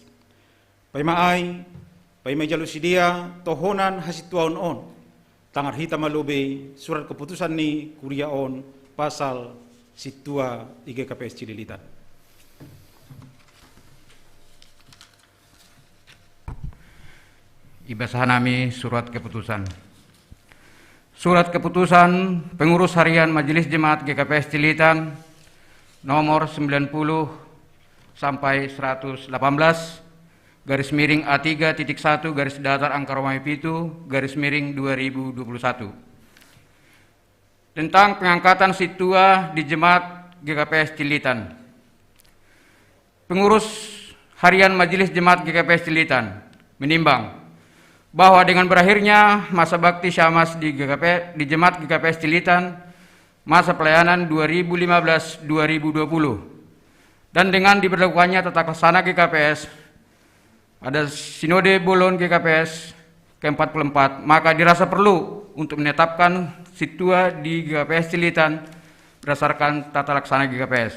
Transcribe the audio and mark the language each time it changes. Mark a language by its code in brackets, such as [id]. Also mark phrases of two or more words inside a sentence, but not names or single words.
[smr] Paimaay, Paimay jalo si dia tohonan hasituaon on, tangar hita malobe [id] surat keputusan [smr] ni kuriaon pasal situa IGKPS Cililitan. Ibasahanami [id] surat keputusan. Surat keputusan pengurus harian Majelis Jemaat GKPS Cililitan nomor 90 sampai 118 garis miring A3.1 garis datar angka Romawi Pitu garis miring 2021 tentang pengangkatan situa di Jemaat GKPS Cililitan. Pengurus harian Majelis Jemaat GKPS Cililitan menimbang bahwa dengan berakhirnya masa bakti Syamas di Jemaat GKPS Cililitan masa pelayanan 2015-2020 dan dengan diberlakukannya tata laksana GKPS pada Sinode Bolon GKPS ke-44, maka dirasa perlu untuk menetapkan situa di GKPS Cililitan berdasarkan tata laksana GKPS.